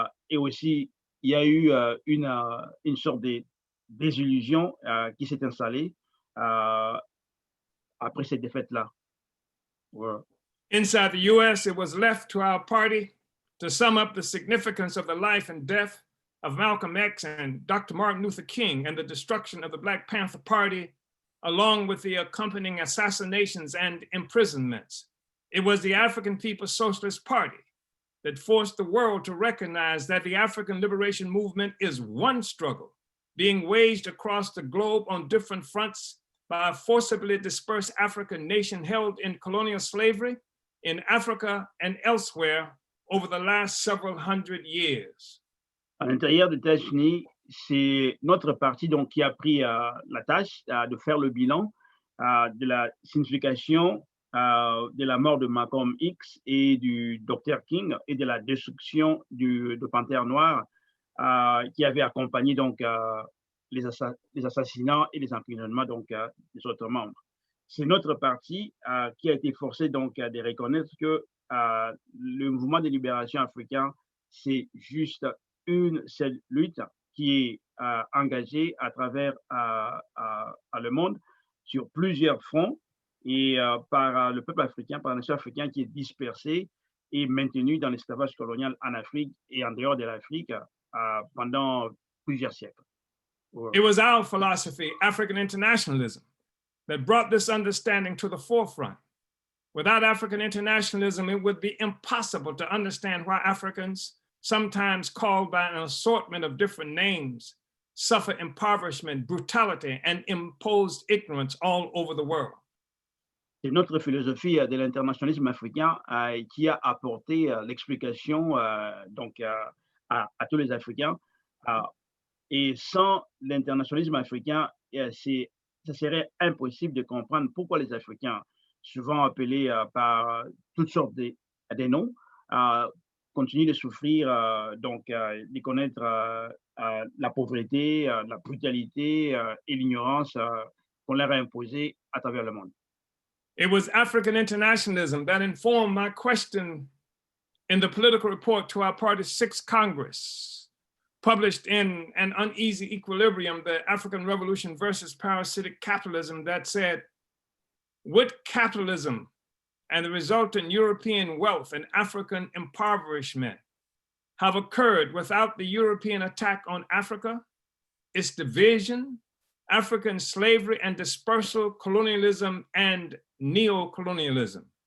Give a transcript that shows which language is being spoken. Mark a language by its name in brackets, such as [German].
[French] Et aussi, il y a eu une sorte de désillusion qui s'est installée après cette défaite-là. [English] Wow. Inside the US, it was left to our party to sum up the significance of the life and death of Malcolm X and Dr. Martin Luther King and the destruction of the Black Panther Party, along with the accompanying assassinations and imprisonments. It was the African People's Socialist Party that forced the world to recognize that the African liberation movement is one struggle being waged across the globe on different fronts by a forcibly dispersed African nation held in colonial slavery in Africa and elsewhere over the last several hundred years. [French] À l'intérieur des États-Unis, c'est notre parti donc qui a pris la tâche de faire le bilan de la signification de la mort de Malcolm X et du Dr King et de la destruction de Panthère Noire qui avait accompagné donc les assassinats et les emprisonnements donc des autres membres. C'est notre parti qui a été forcé donc de reconnaître que le mouvement de libération africain, c'est juste une seule lutte qui est engagée à travers le monde sur plusieurs fronts et par le peuple africain, par la nation africaine qui est dispersée et maintenue dans l'esclavage colonial en Afrique et en dehors de l'Afrique pendant plusieurs siècles. [English] It was our philosophy, African internationalism, that brought this understanding to the forefront. Without African internationalism, it would be impossible to understand why Africans, sometimes called by an assortment of different names, suffer impoverishment, brutality, and imposed ignorance all over the world. [French] C'est notre philosophie de l'internationalisme africain qui a apporté l'explication donc à tous les Africains. Et sans l'internationalisme africain, ça serait impossible de comprendre pourquoi les Africains, souvent appelés par toutes sortes de noms, continuent de souffrir, donc de connaître la pauvreté, la brutalité et l'ignorance qu'on leur a imposée à travers le monde. [English] It was African internationalism that informed my question in the political report to our party's 6th Congress, published in An Uneasy Equilibrium, the African Revolution versus Parasitic Capitalism, that said, would capitalism and the resultant European wealth and African impoverishment have occurred without the European attack on Africa, its division, African slavery and dispersal, colonialism, and neo-colonialism?